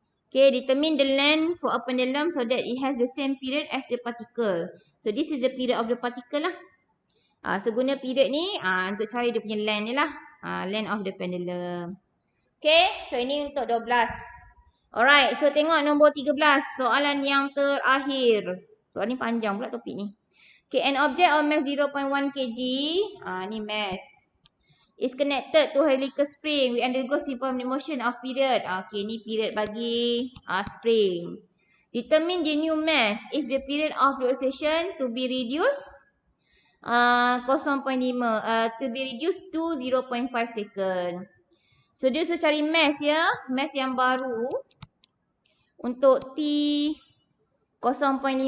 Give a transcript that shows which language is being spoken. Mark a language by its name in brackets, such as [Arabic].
[English] Okay, determine the length for a pendulum so that it has the same period as the particle. So, this is the period of the particle lah. [Malay] So, guna period ni untuk cari dia punya length ni lah. [English] Length of the pendulum. Okay, [Malay] so ini untuk 12. Alright, so tengok nombor 13. Soalan yang terakhir. Soalan ni panjang pula topik ni. Okay, [English] an object of mass 0.1 kg. [Malay] Ni mass. [English] Is connected to helical spring. We undergo simple motion of period. Okay, [Malay] ni period bagi spring. [English] Determine the new mass. If the period of the oscillation to be reduced 0.5 to be reduced to 0.5 second. [Malay] So dia suruh cari mass ya, mass yang baru untuk T 0.5.